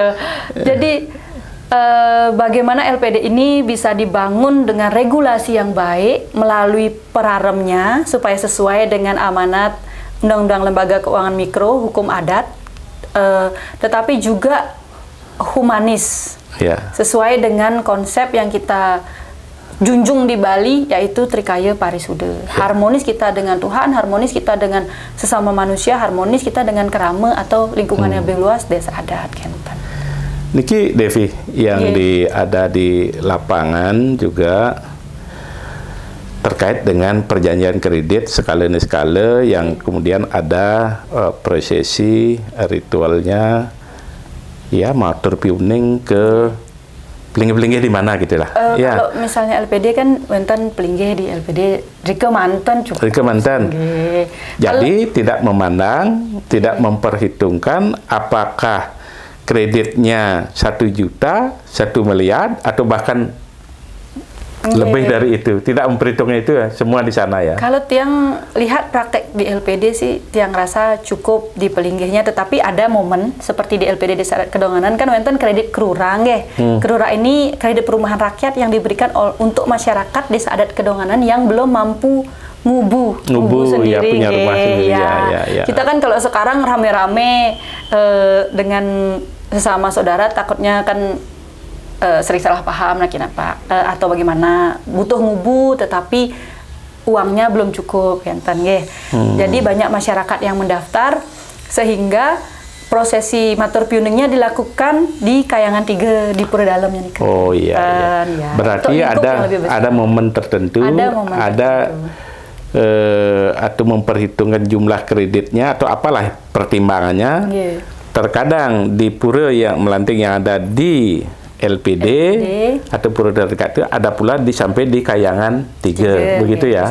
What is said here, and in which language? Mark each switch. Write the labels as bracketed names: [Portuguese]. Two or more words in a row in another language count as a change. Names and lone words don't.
[Indonesian] Jadi bagaimana LPD ini bisa dibangun dengan regulasi yang baik melalui peraremnya supaya sesuai dengan amanat Undang-Undang Lembaga Keuangan Mikro, Hukum Adat tetapi juga humanis. Ya. Sesuai dengan konsep yang kita junjung di Bali, yaitu Trikaya Parisuda. Harmonis kita dengan Tuhan, harmonis kita dengan sesama manusia, harmonis kita dengan kerama atau lingkungan yang lebih luas desa adat Kenten. Niki Devi yang ada di lapangan juga terkait dengan perjanjian kredit skala yang kemudian ada prosesi ritualnya, ya [Balinese] matur piuning [Indonesian] ke pelinggih-pelinggih di mana gitu lah. Kalau misalnya LPD kan [Balinese] wonten pelinggih [Indonesian] di LPD Rike Manten cukup. Rike Manten. Jadi tidak memandang, tidak memperhitungkan apakah kreditnya 1 juta, 1 miliar atau bahkan lebih dari itu. Tidak memperhitungnya itu ya, semua di sana ya. Kalau tiang lihat praktek di LPD sih, tiang rasa cukup di pelinggihnya, tetapi ada momen seperti di LPD Desa Adat Kedonganan kan wonten kredit Krura nggih. Krura ini kredit perumahan rakyat yang diberikan untuk masyarakat Desa Adat Kedonganan yang belum mampu ngubu sendiri, ya, punya rumah sendiri. Ya. Kita kan kalau sekarang rame-rame dengan sesama saudara takutnya kan sering salah paham lah kenapa atau bagaimana, butuh ngubu tetapi uangnya belum cukup [Balinese] enten nggih. [Indonesian] Jadi banyak masyarakat yang mendaftar sehingga prosesi [Balinese] matur piuningnya [Indonesian] dilakukan di Kayangan 3 di Pura Dalamnya nih. Oh iya. Berarti ada momen tertentu, atau memperhitungkan jumlah kreditnya atau apalah pertimbangannya. Terkadang di pura yang melanting yang ada di LPD atau pura terdekat itu ada pula sampai di Kayangan 3 begitu ya.